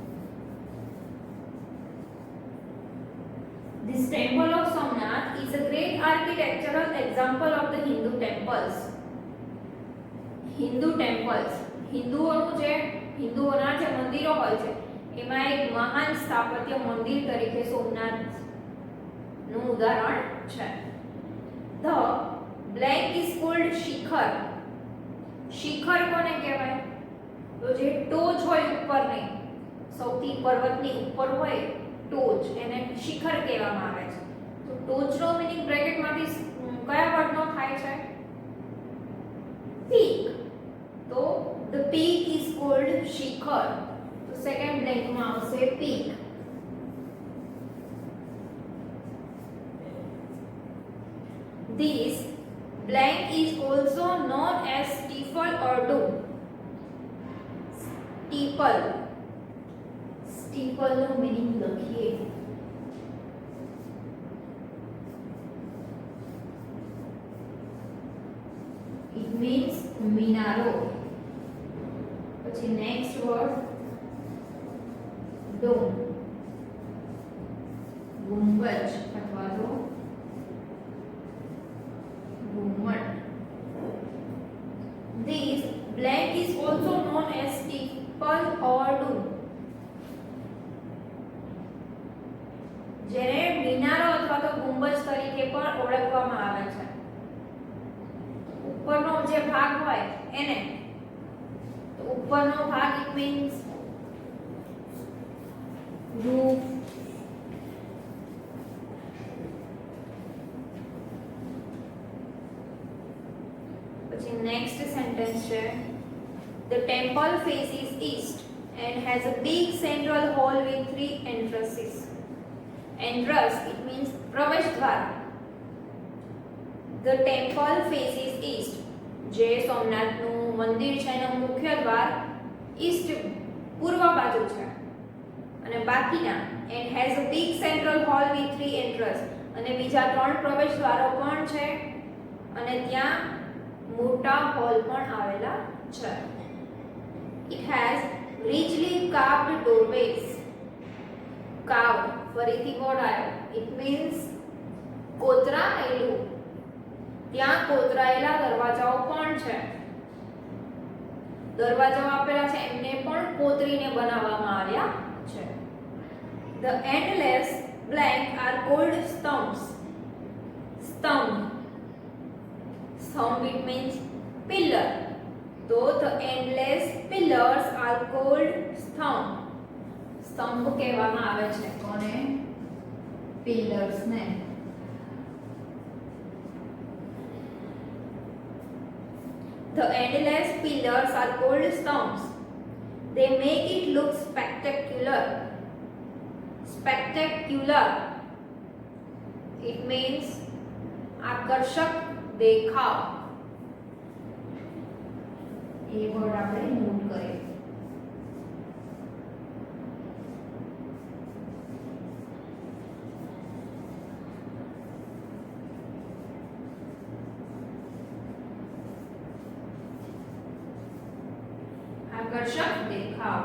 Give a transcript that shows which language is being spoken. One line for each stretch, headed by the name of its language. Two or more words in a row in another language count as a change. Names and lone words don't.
English: This temple of Somnath is a great architectural example of the Hindu temples. Hindu temples,
Gujarati: હિન્દુઓના જે મંદિરો હોય છે એમાં એક મહાન સ્થાપત્ય મંદિર તરીકે સોમનાથ નું ઉદાહરણ છે.
English: The blank is called શિખર.
Gujarati: શિખર કોને કહેવાય? તો જે ટોચ હોય ઉપરની, સૌથી પર્વતની ઉપર હોય ટોચ, એને શિખર કહેવામાં આવે છે. તો ટોચનો
English: meaning bracketમાંથી
Gujarati: કયા વર્ડનો થાય છે?
English: પીક. તો the peak is called શિખર.
Gujarati: તો
English: second blankમાં
Gujarati: આવશે પીક.
English: This blank is also known as steeple or dome.
Gujarati: Steeple નો મીનિંગ લખીએ.
English: It means મિનારો.
Gujarati: પછી
English: next word dome,
Gujarati: ગુંબજ અથવા તો ઘુમ્મટ.
English: This blank is also known as steeple or dome.
Gujarati: જેને મિનારો અથવા તો ગુંબજ તરીકે પણ ઓળખવામાં આવે છે. ઉપરનો જે ભાગ હોય એને, તો ઉપરનો ભાગ
English: it means roof.
Gujarati: પછી નેક્સ્ટ સેન્ટેન્સ છે
English: The temple faces east and has a big central hall with 3 entrances. Entrance it means
Gujarati: પ્રવેશ દ્વાર.
English: The temple faces east.
Gujarati: જે સોમનાથનું મંદિર છે એનું મુખ્ય દ્વાર ઈસ્ટ પૂર્વ બાજુ છે. અને બાકીના
English: and has a big central hall with 3 entrances.
Gujarati: અને બીજા 3 પ્રવેશ દ્વારો પણ છે અને ત્યાં મોટા હોલ પણ આવેલા છે.
English: It has richly carved doorways.
Gujarati: Carved ફરીથી વર્ડ આવ્યો.
English: It means
Gujarati: કોતરાયેલું. ત્યાં કોતરાયેલા દરવાજાઓ પણ છે. દરવાજાઓ આપેલા છે એમને પણ કોતરીને બનાવવામાં આવ્યા છે.
English: The endless blank are called stumps. Stump it means pillar. So the endless pillars are called stump.
Gujarati: સ્તંભ કહેવામાં આવે છે કોને? પિલર્સ ને.
English: The endless pillars are called stumps. They make it look spectacular. Spectacular it means
Gujarati: આકર્ષક દેખાવ. એ વર્ડ આપણે નોટ કરીએ. આકર્ષક દેખાવ.